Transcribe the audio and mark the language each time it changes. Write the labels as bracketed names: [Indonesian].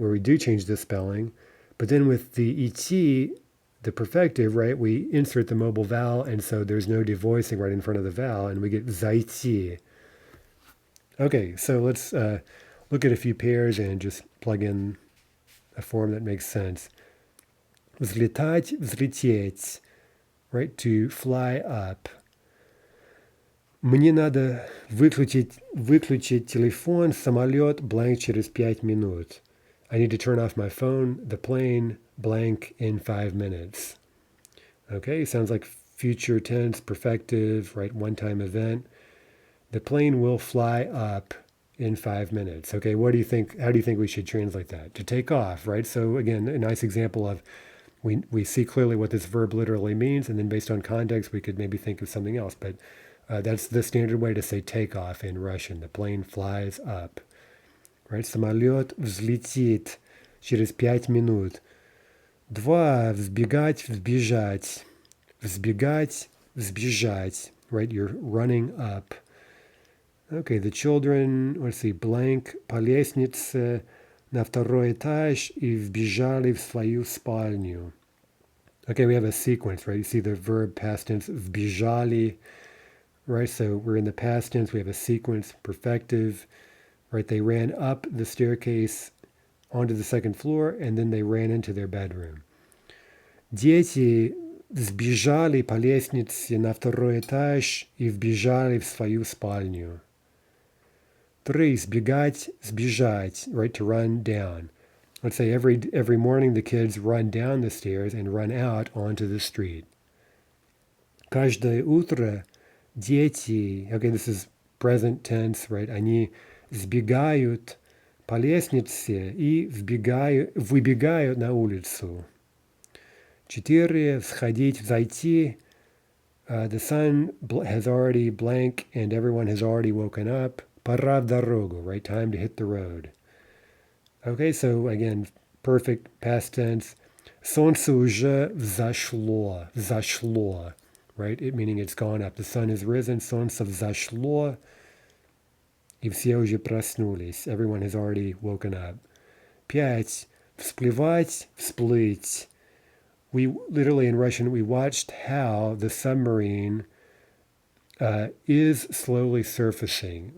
[English] Where we do change the spelling. But then with the et, the perfective, right, we insert the mobile vowel, and so there's no devoicing right in front of the vowel, and we get зайти. Okay, so let's look at a few pairs and just plug in a form that makes sense. Взлетать, взлететь, right, to fly up. [Russian] Мне надо выключить телефон, самолет, blank через 5 минут. [English] I need to turn off my phone, the plane, blank in 5 minutes. Okay, sounds like future tense, perfective, right, one-time event. The plane will fly up in 5 minutes. Okay, what do you think? How do you think we should translate that? To take off, right? So again, a nice example of we see clearly what this verb literally means, and then based on context, we could maybe think of something else. But that's the standard way to say take off in Russian. The plane flies up. Right? [Russian] Самолет взлетит через 5 минут. 2. Взбегать, взбежать. Взбегать, взбежать. Right? [English] You're running up. Okay, the children, let's see, blank, [Russian] по лестнице на второй этаж и вбежали в свою спальню. [English] Okay, we have a sequence, right? You see the verb past tense, вбежали, right? So we're in the past tense, we have a sequence, perfective, right? They ran up the staircase onto the second floor, and then they ran into their bedroom. [Russian] Дети сбежали по лестнице на второй этаж и вбежали в свою спальню. [English] 3. [Russian] Сбегать, сбежать, right? [English] To run down. Let's say every morning the kids run down the stairs and run out onto the street. [Russian] Каждое утро дети, [English] okay, this is present tense, right? [Russian] Они сбегают по лестнице и выбегают на улицу. 4. Сходить, взойти. [English] The sun has already blank and everyone has already woken up. [Russian] Пора в дорогу, right? [English] Time to hit the road. Okay, so again, perfect past tense. [Russian] Солнце уже взошло, взошло, right? [English] It meaning it's gone up. The sun has risen, [Russian] солнце взошло, и все уже проснулись. [English] Everyone has already woken up. 5. Всплывать, всплыть. We literally in Russian, we watched how the submarine is slowly surfacing.